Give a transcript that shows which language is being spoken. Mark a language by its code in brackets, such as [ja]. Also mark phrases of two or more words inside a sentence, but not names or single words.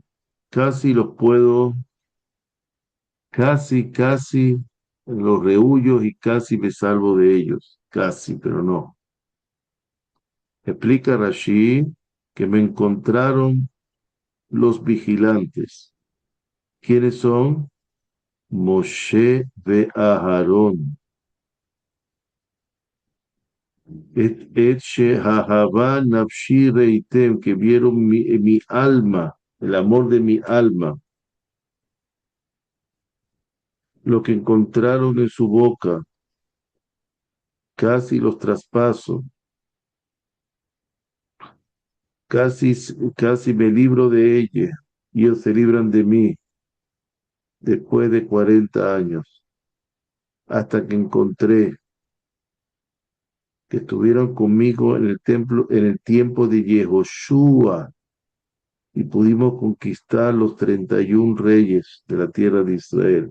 [es] Casi los puedo, casi los rehuyo y casi me salvo de ellos. Casi, pero no. Explica Rashi que me encontraron los vigilantes. ¿Quiénes son? Moshe ve Aharón. [he] את שאהבה נפשי ראיתם, [es] que vieron mi alma, el amor de mi alma, lo que encontraron en su boca, casi los traspaso, casi, casi me libro de ella, y ellos se libran de mí después de 40 años, hasta que encontré que estuvieron conmigo en el templo, en el tiempo de Yehoshua, y pudimos conquistar los 31 reyes de la tierra de Israel.